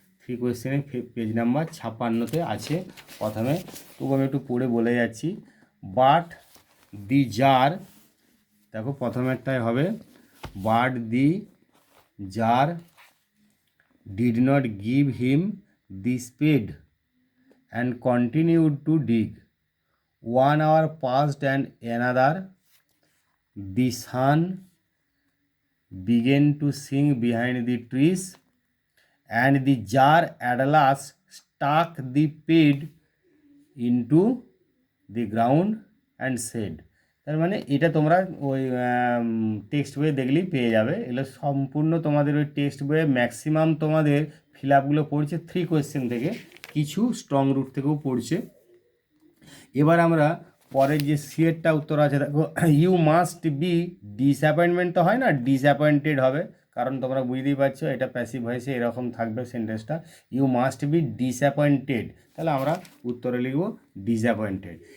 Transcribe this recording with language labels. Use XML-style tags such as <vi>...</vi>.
<bn>Three কোয়েশ্চেনে page number 56-তে আছে। প্রথমে তবু আমি একটু পড়ে বলে যাচ্ছি।</bn> <en>but the jar,</en> <bn>দেখো প্রথমেরটাই হবে,</bn> <en>But the jar did not give him the spade and continued to dig. 1 hour passed and another. The sun began to sink behind the trees, and the jar at last stuck the pid into the ground and said.</en> <bn>তার মানে এটা তোমরা ওই text বইয়ে দেখলেই পেয়ে যাবে। এগুলো সম্পূর্ণ তোমাদের ওই টেক্সট বইয়ে ম্যাক্সিমাম তোমাদের ফিল আপগুলো পড়ছে থ্রি কোয়েশ্চেন থেকে, কিছু স্ট্রং রুট থেকেও পড়ছে। এবার আমরা পরের যে সিয়েরটা উত্তর আছে, দেখো</bn> <en>you must be disappointment</en> <bn>তো হয় না, ডিসঅ্যাপয়েন্টেড হবে, কারণ তোমরা বুঝতেই পারছো এটা প্যাসিভ ভয়েসে এরকম থাকবে সেন্টেন্সটা,</bn> <en>you must be disappointed,</en> <bn>তাহলে আমরা উত্তরে লিখব ডিসঅ্যাপয়েন্টেড।</bn>